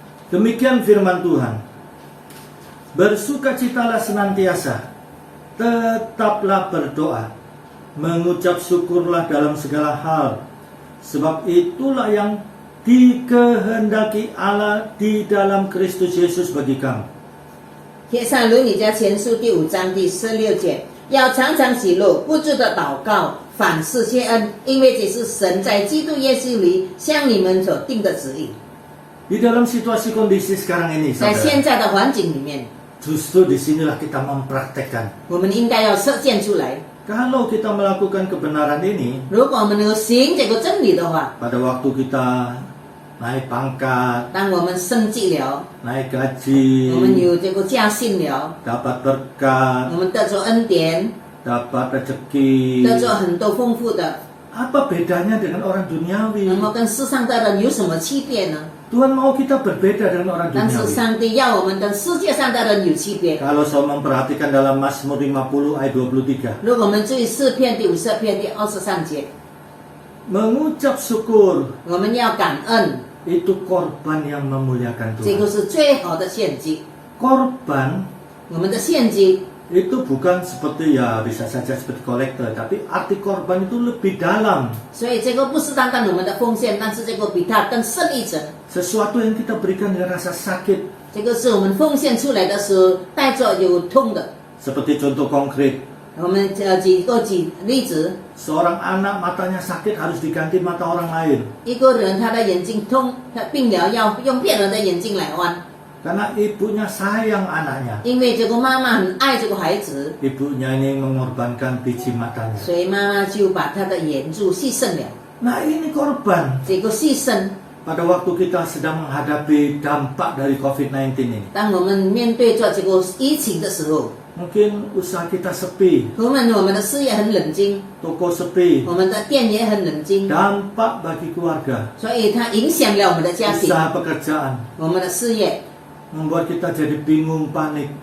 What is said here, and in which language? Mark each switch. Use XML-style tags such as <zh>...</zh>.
<id>Demikian firman Tuhan. Bersukacitalah senantiasa, tetaplah berdoa, mengucap syukurlah dalam segala hal, sebab itulah yang dikehendaki Allah di dalam Kristus Yesus bagi kamu.</id> <zh>帖撒罗尼迦前书第5章第16节，要常常喜乐，不住的祷告，凡事谢恩，因为这是神在基督耶稣里向你们所定的旨意。</zh> <id>Di dalam situasi kondisi sekarang ini,</id> <zh>在</zh> <id>saudara,</id> <zh>现在的环境里面，</zh> <id>justru disinilah kita mempraktekkan.</id> <zh>我们应该要实践出来。</zh> <id>Kalau kita melakukan kebenaran ini,</id> <zh>如果我们能够行这个真理的话，</zh> <id>pada waktu kita naik pangkat,</id> <zh>当我们升级了，</zh> <id>naik</id> <zh>我们</zh> <id>gaji,</id> <zh>有这个加薪了，</zh> <id>dapat berkat,</id> <zh>我们得着恩典，</zh> <id>dapat rezeki.</id> <zh>得着很多丰富的，</zh> <id>Apa bedanya dengan orang duniawi?</id> <zh>那么跟世上的人有什么区别呢？</zh> <id>Tuhan mau kita berbeda dengan orang</id> <zh>但是</zh> <id>duniawi.</id> <zh>上帝要我们跟世界上的人有区别。</zh> <id>Kalau saya memperhatikan dalam Mazmur 50 ayat 23,</id> <zh>如果我们注意诗篇第50篇第23节，</zh> <id>mengucap syukur</id> <zh>我们要感恩，</zh> <id>itu korban yang memuliakan</id> <zh>这个</zh> <id>Tuhan.</id> <zh>是最好的献祭。</zh> <id>Korban</id> <zh>我们的献祭</zh> <id>itu bukan seperti ya bisa saja seperti kolektor, tapi arti korban itu lebih dalam.</id> <zh>所以这个不是单单我们的奉献，但是这个比它更深一层。</zh> <id>Sesuatu yang kita berikan dengan rasa sakit.</id> <zh>这个是我们奉献出来的时候带着有痛的。</zh> <id>Seperti contoh konkret,</id> <zh>我们举例子，</zh> <id>seorang anak matanya sakit harus diganti mata orang lain.</id> <zh>一个人他的眼睛痛，他病了要用别人的眼睛来换，</zh> <id>Karena ibunya sayang anaknya.</id> <zh>因为这个妈妈很爱这个孩子，</zh> <id>Ibunya ini mengorbankan biji matanya.</id> <zh>所以妈妈就把他的眼珠牺牲了。</zh> <id>Nah ini korban.</id> <zh>这个牺牲，</zh> <id>Pada waktu kita sedang menghadapi dampak dari COVID-19 ini.</id> <zh>当我们面对着这个疫情的时候，</zh> <id>Mungkin usaha kita sepi,</id> <zh>我们的事业很冷静，</zh> <id>toko sepi.</id> <zh>我们的店也很冷静，</zh> <id>Dampak bagi keluarga,</id> <zh>所以它影响了我们的家庭，</zh> <id>usaha pekerjaan.</id> <zh>我们的事业，</zh> <id>Membuat kita jadi bingung, panik.</id>